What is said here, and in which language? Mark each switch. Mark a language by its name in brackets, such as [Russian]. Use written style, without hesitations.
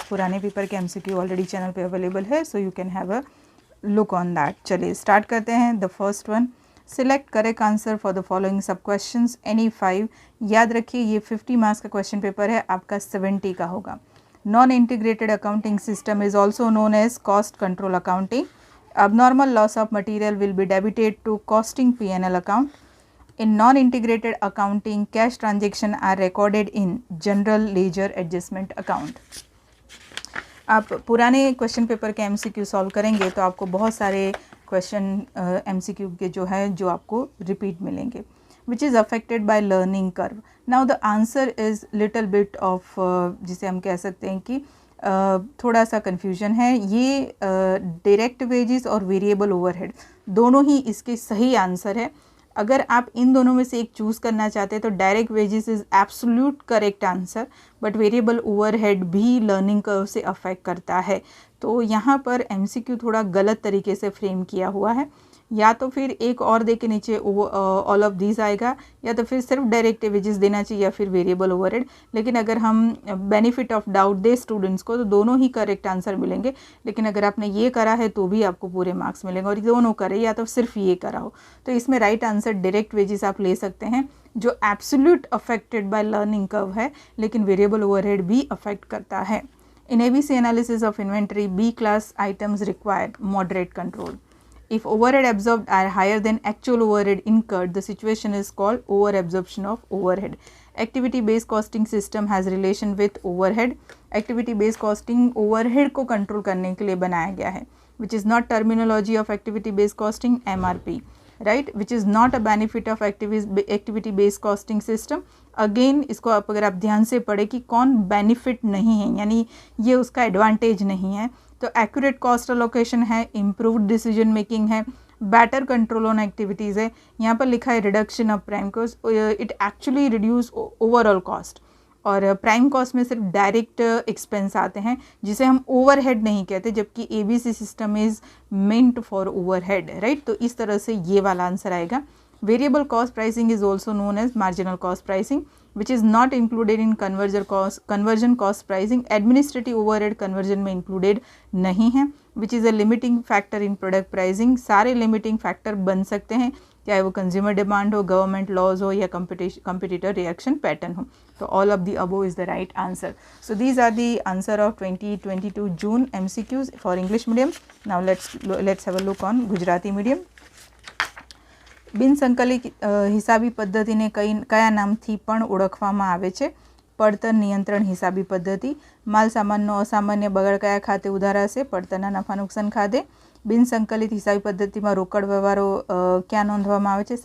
[Hindi] पुराने पेपर के MCQ already channel पे अवेलेबल है, [English] So you can have a look on that. [Hindi] चलिए स्टार्ट करते हैं। [English] The first one, select correct answer for the following sub questions any 5। [Hindi] याद रखिए ये 50 मार्क्स का क्वेश्चन पेपर है, आपका 70 का होगा। [English] Non integrated accounting system is also known as cost control accounting. Abnormal loss of material will be debited to costing P&L account. In non-integrated accounting, cash transactions are recorded in general ledger adjustment account. [Hindi] आप पुराने question paper के MCQ solve करेंगे तो आपको बहुत सारे question MCQ के जो आपको रिपीट मिलेंगे. [English] Which is affected by learning curve. Now the answer is little bit of [Hindi] जिसे हम कह सकते हैं कि थोड़ा सा कन्फ्यूजन है. ये डायरेक्ट वेजेस और वेरिएबल ओवरहेड दोनों ही इसके सही आंसर है. अगर आप इन दोनों में से एक चूज़ करना चाहते हैं तो direct wages [English] is absolute correct answer, but [Hindi] variable overhead भी लर्निंग कर्व से अफेक्ट करता है. तो यहाँ पर एमसीक्यू थोड़ा गलत तरीके से फ्रेम किया हुआ है. या तो फिर एक और दे के नीचे [English] all of these [Hindi] आएगा, या तो फिर सिर्फ डायरेक्ट वेजेस देना चाहिए या फिर वेरिएबल ओवरहेड. लेकिन अगर हम benefit of doubt दे students को तो दोनों ही करेक्ट आंसर मिलेंगे. लेकिन अगर आपने ये करा है तो भी आपको पूरे मार्क्स मिलेंगे, और दोनों करे या तो सिर्फ ये करा हो. तो इसमें राइट आंसर डायरेक्ट वेजेस आप ले सकते हैं, जो [English] absolute affected by learning curve [Hindi] है, लेकिन वेरिएबल ओवरहेड भी अफेक्ट करता है. [English] In ABC analysis of inventory, B class items required moderate control. If overhead absorbed are higher than actual overhead incurred, the situation is called over absorption of overhead. Activity based costing system has relation with overhead. Activity based costing overhead [Hindi] को control करने के लिए बनाया गया है, [English] which is not terminology of activity based costing, MRP, right, which is not a benefit of activity based costing system. [Hindi] Again इसको अगर आप ध्यान से पढ़े कि कौन बेनिफिट नहीं है, यानी ये उसका एडवांटेज नहीं है. तो एक्यूरेट कॉस्ट अलोकेशन है, इम्प्रूव्ड डिसीजन मेकिंग है, बेटर कंट्रोल ऑन एक्टिविटीज़ है. यहाँ पर लिखा है reduction of prime cost, [English] It actually reduce overall cost. [Hindi] और प्राइम कॉस्ट में सिर्फ डायरेक्ट एक्सपेंस आते हैं जिसे हम ओवरहेड नहीं कहते, जबकि ABC system [English] Is meant for overhead, right. [Hindi] तो इस तरह से ये वाला आंसर आएगा. [English] Variable cost pricing is also known as marginal cost pricing, which is not included in conversion cost pricing. Administrative overhead conversion [Hindi] में included नहीं है, [English] which is a limiting factor in product pricing. [Hindi] सारे limiting factor बन सकते हैं, चाहे वो consumer demand हो, government laws हो, या competitor reaction pattern हो. तो [English] all of the above is the right answer. So these are the answer of 2022 June MCQs for English medium. Now let's have a look on Gujarati medium. [Gujarati] બિનસંકલિત હિસાબી પદ્ધતિને કયા નામથી પણ ઓળખવામાં આવે છે? પડતર નિયંત્રણ હિસાબી પદ્ધતિ. માલ સામાનનો અસામાન્ય બગાડ કયા ખાતે ઉધારાશે? પડતરના નફા નુકસાન ખાતે. બિનસંકલિત હિસાબી પદ્ધતિમાં રોકડ વ્યવહારો ક્યાં નોંધવામાં આવે છે?